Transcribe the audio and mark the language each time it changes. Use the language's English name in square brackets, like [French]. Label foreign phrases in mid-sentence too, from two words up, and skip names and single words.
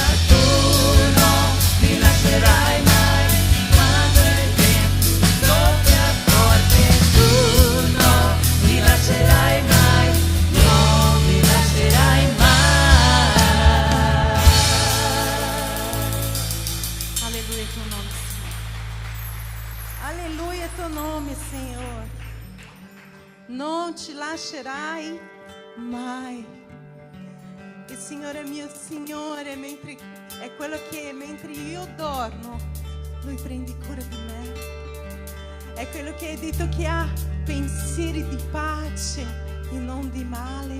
[Italian] Tu non mi lascerai mai, quando il vento soffia forte. Tu non mi lascerai mai, non mi lascerai mai. Alleluia il tuo nome, Signore. [Portuguese] Aleluia teu nome, Senhor. [Italian] Non ti lascerai mai. Il Signore è mio Signore, è quello che mentre io dormo, Lui prende cura di me. È quello che hai detto che ha pensieri di pace e non di male.